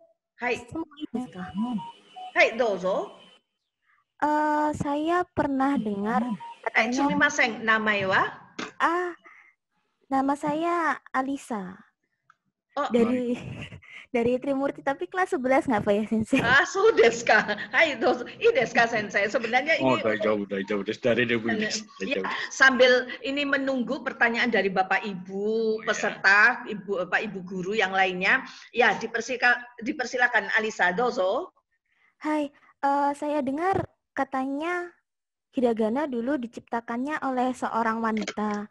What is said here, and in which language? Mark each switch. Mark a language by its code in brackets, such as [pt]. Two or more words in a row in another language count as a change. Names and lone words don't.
[ja] はい。はい、どうぞ. [id] Saya pernah dengar katanya. [ja] すみません、名前は? [id] Nama saya Alisa. Oh, dari Trimurti, tapi kelas 11 nggak Pak ya, Sensei? [ja] そうですか。はい、どうぞ. いいですか、先生. [id] Sebenarnya ini udah jauh dari Dewi. Ya, sambil ini menunggu pertanyaan dari Bapak Ibu peserta, Bapak Ibu guru yang lainnya. Ya, dipersilakan Alisa, dozo. Hai, saya dengar katanya hiragana dulu diciptakannya oleh seorang wanita.